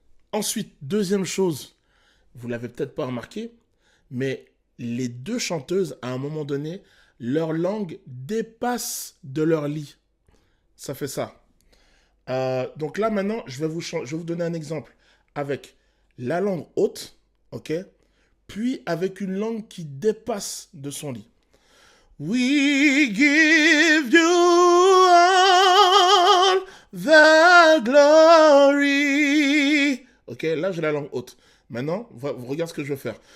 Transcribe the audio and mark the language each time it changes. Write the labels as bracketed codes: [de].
[fr] Ensuite, deuxième chose, vous l'avez peut-être pas remarqué, mais les deux chanteuses, à un moment donné, leur langue dépasse de leur lit. Ça fait ça. Donc là, maintenant, je vais vous donner un exemple avec la langue haute, ok? Puis avec une langue qui dépasse de son lit. [en] We give you all the glory. [fr] Ok, là j'ai la langue haute. Maintenant, regarde ce que je vais faire.